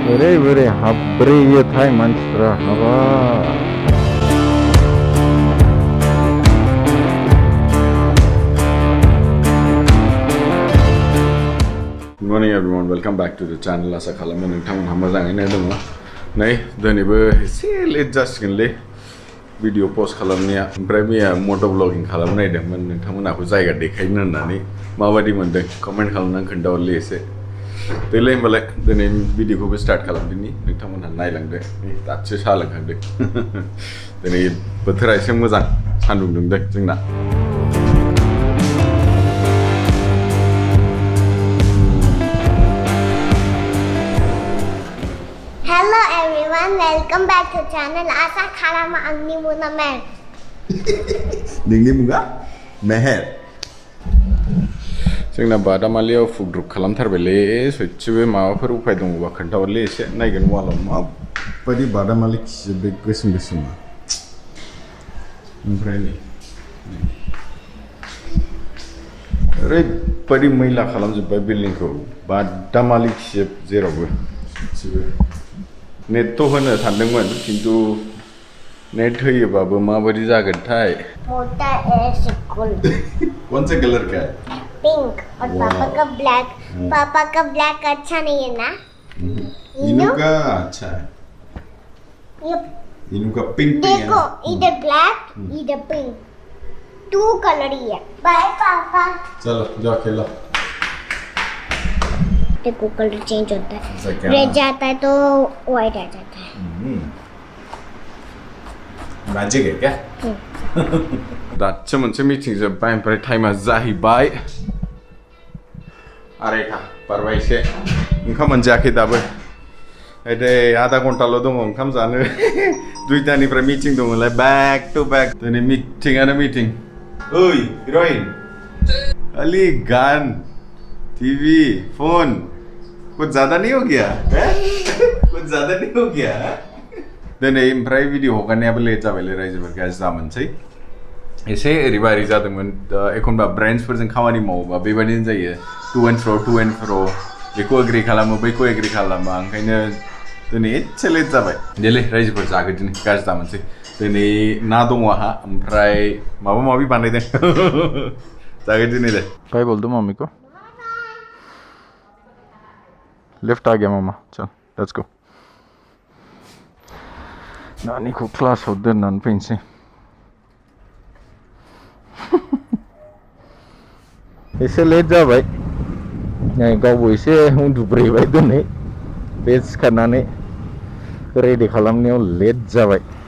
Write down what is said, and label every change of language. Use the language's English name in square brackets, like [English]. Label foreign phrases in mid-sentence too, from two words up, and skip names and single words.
[Bodo] बोरै बोरै हाब्रैयोथाय मानसिफ्रा हाबाब [English] Good morning everyone, welcome back to the channel. [Bodo] आसा खालामो नोंथांमोनहा मोजाङैनो दङ। नै दिनैबो एसे लेट जासिगोनलै भिडिअ पोस्ट खालामनाया। ओमफ्राय मैया मट' ब्लगिं खालामनो नागिरदोंमोन नोंथांमोनहाबो जायगा देखायनो होननानै माबायदि मोनदों कमेन्ट खालामनानै खोन्थाहरलै एसे। देलाय होमबालाय दिनै भिडिअखौबो स्टार्ट खालामदिनि नोंथांमोनहा नायलांदो। दासो साहा लोंखांदों। दिनै बोथोरा एसे मोजां सान्दुं दुंदों जोंना। [English] Hello everyone, welcome back to channel Asa Khalama Angni Muna Mer. [Bodo] नोंनि मुङा मेहेर। जोंना बादामालियाव फुद्रुक खालामथारबायलै सयथिबो माबाफोर उफाय दङबा खोन्थाहरलै एसे नायगोन वालाव माबायदि बादामालि खियो बे गोसोम गोसोमा। ओमफ्राय नै ओरैबायदि मैला खालामजोब्बाय बिल्डिंखौ बादामालि खियो जेरावबो सयथिबो। नेट होनो सानदोंमोन किन्तु नेट होयोबाबो माबायदि जागोनथाय। मोटा ऐसे कलर। [Hindi] कौन सा कलर का है? पिंक और पापा का ब्लैक। पापा का ब्लैक अच्छा नहीं है ना? इनू का अच्छा है। इनू का पिंक है। देखो इधर ब्लैक इधर पिंक 2 कलर ही है। बाय पापा। चलो जाओ खेलो। देखो कलर चेंज होता है। रेड जाता है तो व्हाइट आ जाता है। मैजिक है क्या? [Bodo] दासो मोनसे मिटिं जोब्बाय ओमफ्राय टाइमा जाहैबाय 2:30 बारबाय एसे। ओंखाम मोनजायाखै दाबो। ओरै आधा घन्टाल' दङ ओंखाम जानो। 2टानिफ्राय मिटिं दङलाय [English] back to back. [Bodo] दिनै मिटिंआनो मिटिं। ओइ हिर'इन खालि गान टीवी फोन [Hindi] कुछ ज़्यादा नहीं हो गया? कुछ ज़्यादा नहीं हो गया? [Bodo] दिनै ओमफ्राय भिडिअ हगारनायाबो लेट जाबायलै रायजोफोर गाज्रि जामोनसै। एसे ओरैबा ओरै जादोंमोन एखनबा ब्रेन्ड्सफोरजों खामानि मावोबा बेबायदिनो जायो [English] to and fro' [Bodo] बेखौ एग्रि खालामो बैखौ एग्रि खालामा ओंखायनो दिनै एसे लेट जाबाय। देलै रायजोफोर जागोदिनि गाज्रि दामोनसै। दिनै ना दङ आहा ओमफ्राय माबा माबि बानायदों। जागोदिनि दे। [Hindi] काय बोलतो मम्मी को? लिफ्ट आ गया मामा चल [English] let's go. [Bodo] नानीखौ क्लासाव दोननानै फैनोसै। एसे लेट जाबाय। गावबो एसे उन्दुब्रेबाय दिनै बे सिखारनानै रेडि खालामनायाव लेट जाबाय।